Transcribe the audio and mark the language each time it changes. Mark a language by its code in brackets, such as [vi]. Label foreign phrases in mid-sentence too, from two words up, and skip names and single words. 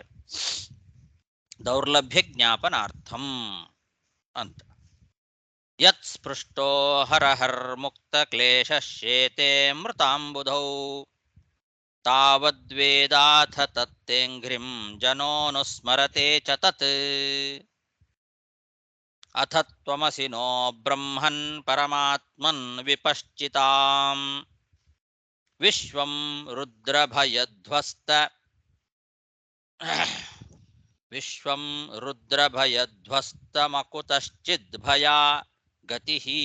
[sa] ದೌರ್ಲಭ್ಯ ಜ್ಞಾಪನಾರ್ಥಂ ಅಂತ. ಯತ್ ಸ್ಪೃಷ್ಟೋ ಹರಹರ್ಮುಕ್ತ ಕ್ಲೇಶ ಶೇತೆ ಮೃತಾಂಬುಧೌ ತಾವದ್ವೇದಾಥ ತತ್ತೇಂಘ್ರಿಂ ಜನೋನುಸ್ಮರತೆ ಚ ತತ್ ಅಥ ತ್ವಮಸಿ ನೋ ಬ್ರಹ್ಮನ್ ಪರಮಾತ್ಮನ್ ವಿಪಶ್ಚಿತಾಂ ವಿಶ್ವಂ ರುದ್ರಭಯಧ್ವಸ್ತಮಕುತಶ್ಚಿದ್ಭಯ ಗತಿಃ.